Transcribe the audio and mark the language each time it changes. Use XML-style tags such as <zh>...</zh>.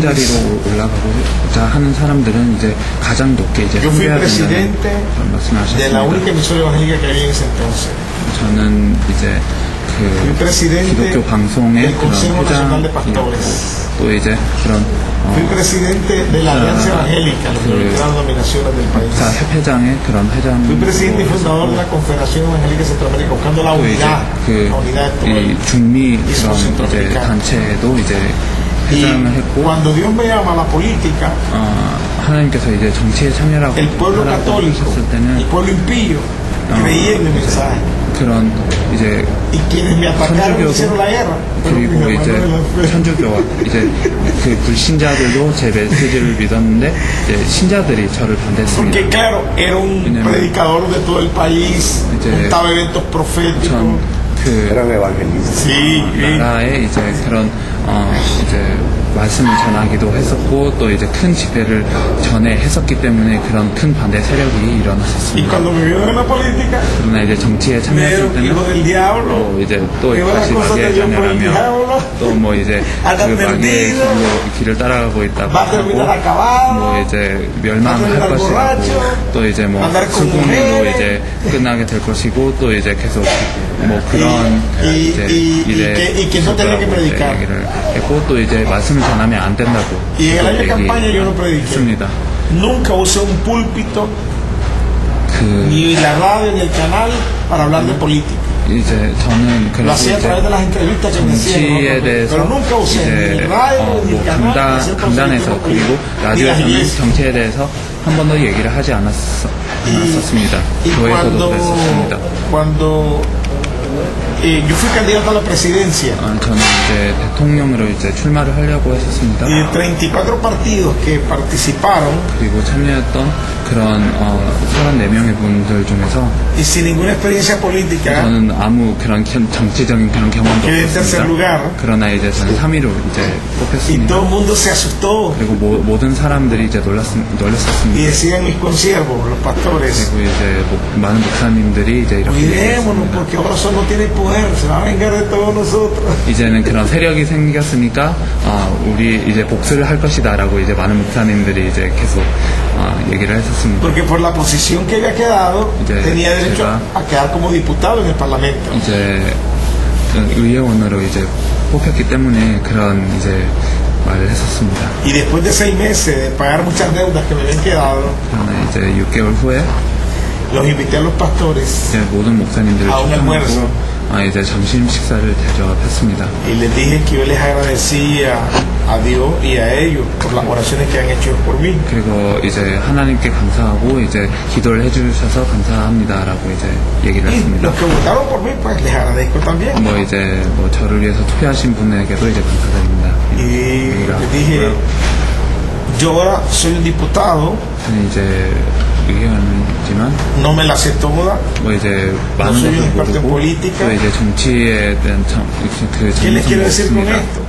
<ko>자리로 올라가고자 하는 사람들은 이제 가장 높게 이제</ko> <es>yo fui</es> <ko>섬겨야 된다는</ko> <es>presidente</es> <ko>그런 말씀하셨습니다.</ko> <es>única emisora evangélica que había en ese entonces.</es> <ko>저는 이제</ko> <es>Fui</es> <ko>그</ko> <es>presidente</es> <ko>기독교 방송의</ko> <es>del</es> <ko>그런</ko> <es>Consejo Nacional de</es> <ko>회장이었고</ko> <es>Pastores.</es> <ko>또 또 이제 그런</ko> <es>Fui presidente de la Alianza Evangélica, las primeras denominaciones del país.</es> <ko>협회장의 그런 회장.</ko> <es>Fui presidente y fundador de la Confederación Evangélica Centroamérica, buscando la unidad, la unidad de todo</es> <ko>이 중미 그런 이제 단체도 이제 회장을 했고.</ko> <es>Cuando Dios me llama a la política,</es> <ko>하나님께서 이제 정치에 참여라고</ko> <es>el pueblo católico,</es> <ko>하셨을 때는</ko> <es>el pueblo impío, creía en mi mensaje.</es> <ko>그런 이제 천주교도 그리고 이제 천주교와 이제 그 불신자들도 제 메시지를 믿었는데 이제 신자들이 저를 반대했습니다.</ko> <es>Porque claro, era un predicador de todo el país, montaba eventos proféticos. Eran evangelistas.</es> <ko>나라에 이제 그런 이제 말씀을 전하기도 했었고 또 이제 큰 집회를 전에 했었기 때문에 그런 큰 반대 세력이 일어났었습니다. 그러나 이제 정치에 참여했을 때는 또 이제 또 다시 마귀의 자녀라며 또 뭐 이제 그 마귀의 길을 따라가고 있다고 하고 뭐 이제 멸망할 것이고 또 이제 뭐 수금으로 이제 끝나게 될 것이고 또 이제 계속 뭐 그런 이제 일에 얘기를 했고 또 이제 말씀을 전하면 안 된다고 얘기했습니다.</ko> <es>Nunca usé un púlpito ni la radio ni el canal para hablar de política.</es> <ko>이제 저는 그래서 정치에 대해서 이제 뭐 강단에서 그리고 라디오에서는 정치에 대해서 한 번도 얘기를 하지 않았었습니다. 교회에서도 그랬었습니다.</ko> <es>Yo fui candidato a la presidencia.</es> <ko>저는 이제 대통령으로 이제 출마를 하려고 했었습니다.</ko> <es>Y de 34 partidos que participaron.</es> <ko>그리고 참여했던 그런 34명의 분들 중에서</ko> <es>y sin ninguna experiencia política.</es> <ko>저는 아무 그런 정치적인 그런 경험도 없었습니다. 그러나 이제 저는 3위로 이제 뽑혔습니다.</ko> <es>Y todo el mundo se asustó.</es> <ko>그리고 모든 사람들이 이제 놀랐었습니다.</ko> <es>Y decían mis consiervos, los pastores.</es> <ko>그리고 이제 많은 목사님들이 이제 이렇게 얘기했습니다.</ko> <es>porque ahora solo tiene poder, se va a vengar de todos nosotros.</es> <ko>이제는 그런 세력이 생겼으니까 우리 이제 복수를 할 것이다라고 이제 많은 목사님들이 이제 계속 얘기를 했었습니다.</ko> <es>Porque por la posición que había quedado tenía derecho a quedar como diputado en el parlamento.</es> <ko>이제 의회원으로 이제 뽑혔기 때문에 그런 이제 말을 했었습니다.</ko> <es>Y después de 6 meses de pagar muchas deudas que me habían quedado.</es> <ko>그러나 이제 6개월 후에</ko> <es>los invité a los pastores</es> <ko>모든 목사님들을</ko> <es>a un almuerzo.</es> <ko>이제 점심 식사를 대접했습니다.</ko> <es>Y les dije que yo les agradecía a Dios y a ellos por las oraciones que han hecho por mí.</es> <ko>그리고 이제 하나님께 감사하고 이제 기도를 해주셔서 감사합니다라고 이제 얘기를 했습니다.</ko> <es>Los que votaron por mí, pues les agradezco también.</es> <ko>뭐 이제 뭐 저를 위해서 투표하신 분에게도 이제 감사드립니다.</ko> <es>Y les dije, yo ahora soy un diputado.</es> <ko>저는 이제 의견이지만</ko> <es>no me la sé toda.</es> <ko>뭐 이제 많은 것을 모르고 또 이제 정치에 대한 그 전문성도 없습니다.</ko>